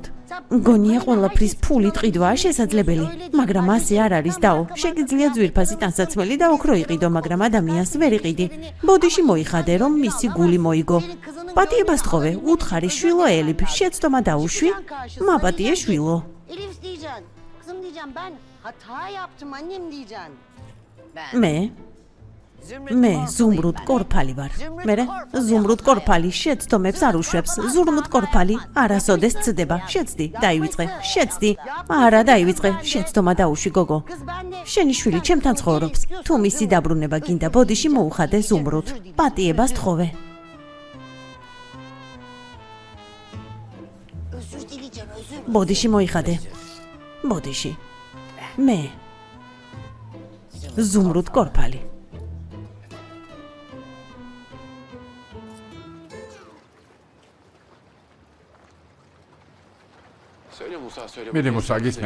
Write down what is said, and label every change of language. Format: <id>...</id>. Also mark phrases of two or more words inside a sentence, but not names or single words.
<ka>გონია ყველაფრის ფული ტყიდვაა შესაძლებელი, მაგრამ ასე არ არის დაო. შეგიძლია ძვირფასი ტანსაცმელი და ოქრო იყიდო, მაგრამ ადამიანს ვერ იყიდი. ბოდიში მოიხადე რომ მისი guli მოიგო. პატიებას თხოვე, უთხარი შვილო ელიფ, შეცდომა დაუშვი, მაპატიე შვილო.</ka> <tr>Elif diyeceksin. Kızım diyeceğim ben hata yaptım annem diyeceksin.</tr> <ka>მე ზუმრუდ კორფალი ვარ. მერე ზუმრუდ კორფალი შეცდომებს არ უშვებს. ზუმრუდ კორფალი არასოდეს ცდება. შეცდი, დაივიწყე. შეცდი. არა, დაივიწყე. შეცდომა დაუშვი გოგო. შენი შვილი ჩემთან ცხოვრობს. თუ მისი დაბრუნება გინდა, ბოდიში მოუხადე ზუმრუდ. პატიებას თხოვე.</ka> <tr>Özür dileyeceğim özür.</tr> <ka>ბოდიში მოიხადე. ბოდიში. მე ზუმრუდ კორფალი. მიდი მუსა გისმენ.</ka>